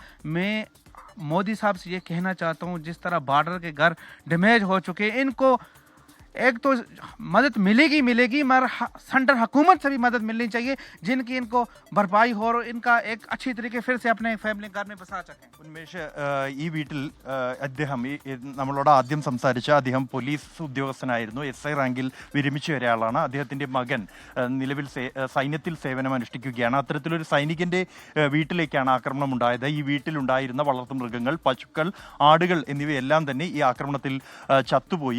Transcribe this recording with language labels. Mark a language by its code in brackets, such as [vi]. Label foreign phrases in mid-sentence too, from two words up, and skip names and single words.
[hi] मैं मोदी साहब से ये कहना चाहता हूँ, जिस तरह बॉर्डर के घर डैमेज हो चुके, इनको एक तो मदद मिलेगी मगर सेंटर हुकूमत से भी मदद मिलनी चाहिए, जिनकी इनको भरपाई हो और इनका एक अच्छी तरीके फिर से अपने फैमिली घर में बसा सकें। [ml] ഉന്മേഷ്, ഈ വീട്ടിൽ അദ്ദേഹം നമ്മളോട് ആദ്യം സംസാരിച്ച അദ്ദേഹം പോലീസ് ഉദ്യോഗസ്ഥനായിരുന്നു, SI റാങ്കിൽ വിരമിച്ച ഒരാളാണ്. അദ്ദേഹത്തിൻ്റെ മകൻ നിലവിൽ സൈന്യത്തിൽ സേവനം അനുഷ്ഠിക്കുകയാണ്. അത്തരത്തിലൊരു സൈനികൻ്റെ വീട്ടിലേക്കാണ് ആക്രമണം ഉണ്ടായത്. ഈ വീട്ടിലുണ്ടായിരുന്ന വളർത്തുമൃഗങ്ങൾ, പശുക്കൾ, ആടുകൾ എന്നിവയെല്ലാം തന്നെ ഈ ആക്രമണത്തിൽ ചത്തുപോയി.